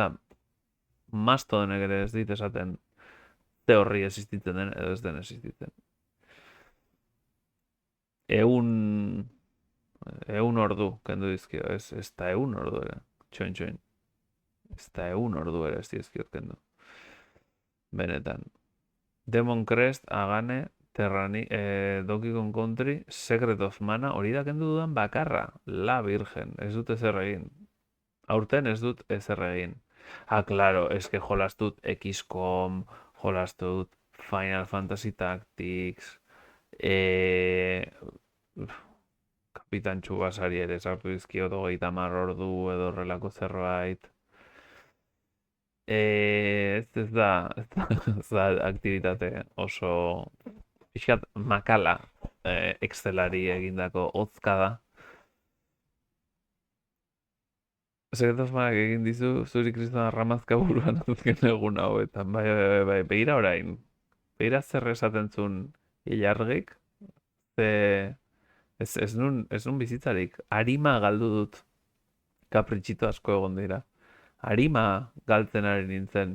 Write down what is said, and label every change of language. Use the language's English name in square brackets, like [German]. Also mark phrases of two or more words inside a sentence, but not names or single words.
[Basque] Mastodonek ere ez ditezaten ze horri existitzen den edo ez den existitzen. Eun ordu kendu dizkio, ez da eun ordu ere. Txoin. Ez da eun ordu ere ez dizkiot kendu. Benetan. Demon Crest, Agane, Donkey Kong Country, Secret of Mana, hori da kendu dudan bakarra. [Spanish] La Virgen, [Basque] ez dut ezer egin. Aurten ez dut ezer egin. Claro, eske jolastut XCOM, jolastut Final Fantasy Tactics, Kapitan Tsubasari ere sartu dizkiot 30 ordu edo horrelako zerbait. Ez da aktivitate oso pixkat makala Excelari egindako hotzka da. Secret of Manak egin dizu zuri kriston arramazka buruan azken egun hauetan. Bai, begira orain. Begira zer esaten zuen ilargik. Ez nun bizitzarik. Arima galdu dut. Kapritxito asko egon dira. Arima galtzen ari nintzen.